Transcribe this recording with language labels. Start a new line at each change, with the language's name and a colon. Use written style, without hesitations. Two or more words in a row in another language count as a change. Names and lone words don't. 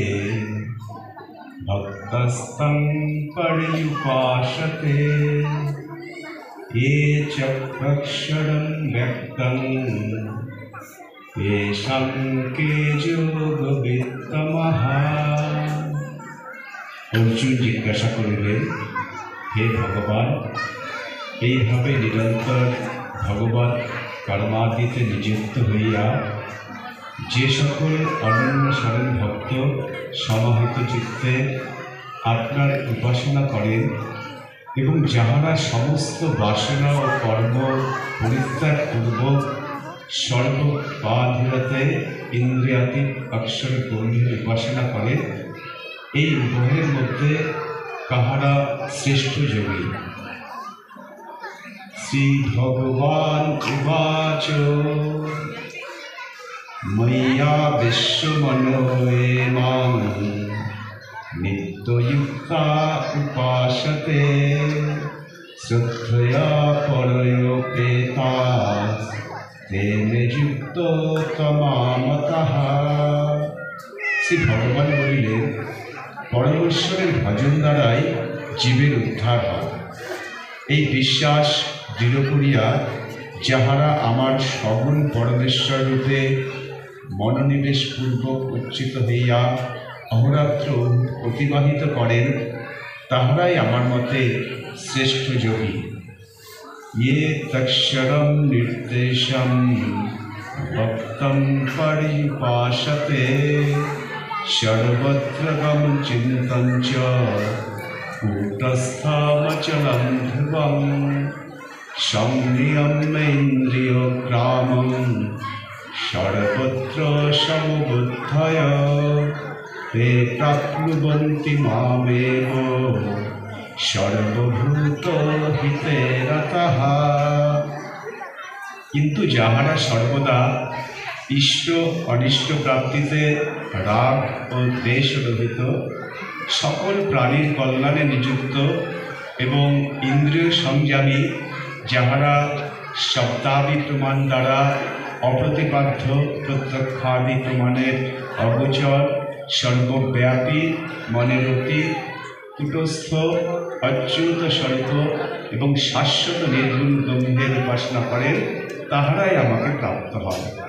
Sanskrit: भक्तस्तं पर्युपासते ये च अक्षरं व्यक्तं येषां के योगवित्तमः।
Bangla: অর্জুন জিজ্ঞাসা করিলেন, হে ভগবান, এইভাবে নিরন্তর ভগবৎ কর্মাদিতে নিযুক্ত হইয়া যে সকল অনন্য শরণ ভক্ত সমাহিত চিত্তে আপনার উপাসনা করেন এবং যাহারা সমস্ত বাসনা ও কর্ম পরিত্যাগ পূর্বক সর্ববাধিরতে ইন্দ্রিয়াতীত অক্ষর ব্রহ্মের উপাসনা করেন, এই উভয়ের মধ্যে কাহারা শ্রেষ্ঠ যোগী?
Sanskrit: শ্রী ভগবান উবাচ ময়্যা বিশ্বমনো ये मां नित्ययुक्ता उपासते श्रद्धया परयोपेताः ते मे युक्ततमामतः।
Bangla: শ্রী ভগবান বলিলেন, পরমেশ্বরের ভজন দ্বারাই জীবের উদ্ধার হয়। এই বিশ্বাস দৃঢ় করিয়া যাহারা আমার সগুণ পরমেশ্বর রূপে মনোনিবেশপূর্বক উচ্চিত হইয়া অহরাত্র অতিবাহিত করেন, তাহারাই আমার মতে শ্রেষ্ঠ যোগী।
Sanskrit: ये तक्षरं निर्देशं भक्तं पर्युपासते सर्वत्र चिन्तं च कूटस्थमचलं ध्रुवं संनियम्येन्द्रियग्रामं सर्वत्र समबुद्धय ते प्राप्नुवन्ति मामेव সর্বভূতহিতে রতঃ।
Bangla: কিন্তু যাহারা সর্বদা ইষ্ট অনিষ্ট প্রাপ্তিতে রাগ ও দ্বেষ রহিত, সকল প্রাণীর কল্যাণে নিযুক্ত এবং ইন্দ্রিয় সংযমী, যাহারা শব্দাদি প্রমাণ দ্বারা অপ্রতিপাদ্য প্রত্যক্ষাদি প্রমাণের অগোচর, সর্বব্যাপী, মনের অতীত, কুটস্থ, অচ্যুত স্বরূপ এবং শাশ্বত নির্গুণ ব্রহ্মের উপাসনা করেন, তাহারাই আমাকে প্রাপ্ত হয়।